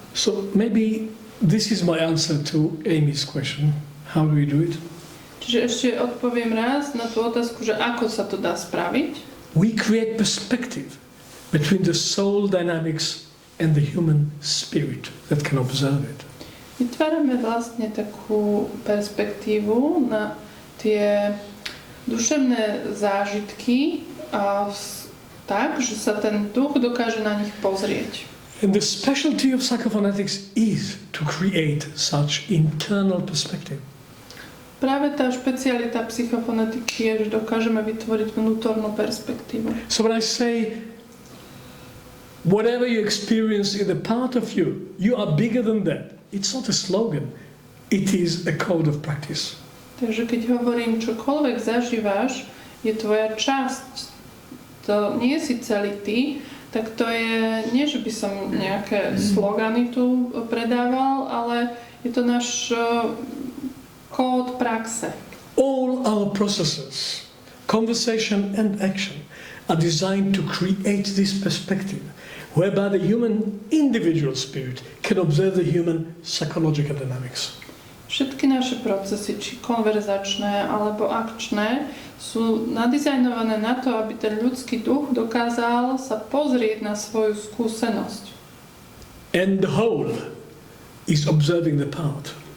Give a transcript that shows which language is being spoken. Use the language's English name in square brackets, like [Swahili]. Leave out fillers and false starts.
[English] So maybe this is my answer to Amy's question. How do we do it? [Slovak] Čiže ešte odpoviem raz na tú otázku, že ako sa to dá spraviť. [English] We create perspective between the soul dynamics and the human spirit that can observe it. [Slovak] Vytvárame vlastne takú perspektívu na tie duševné zážitky tak, že sa ten duch dokáže na nich pozrieť. [English] And the specialty of psychophonetics is to create such internal perspective. [Slovak] Práve tá špecialita psychofonetiky je, že dokážeme vytvoriť vnútornú perspektívu. [English] So when I say whatever you experience in a part of you, you are bigger than that. It's not a slogan. It is a code of practice. [Slovak] Takže keď hovorím, čokoľvek zažívaš, je tvoja časť. To nie si celý ty, tak to je, nie že by som nejaké slogany tu predával, ale je to náš kód praxe. [English] All our processes, conversation and action, are designed to create this perspective whereby the human individual spirit can observe the human psychological dynamics. [Slovak] Všetky naše procesy, či konverzačné alebo akčné, sú nadizajnované na to, aby ten ľudský duch dokázal sa pozrieť na svoju skúsenosť. [English] And the whole is observing the part.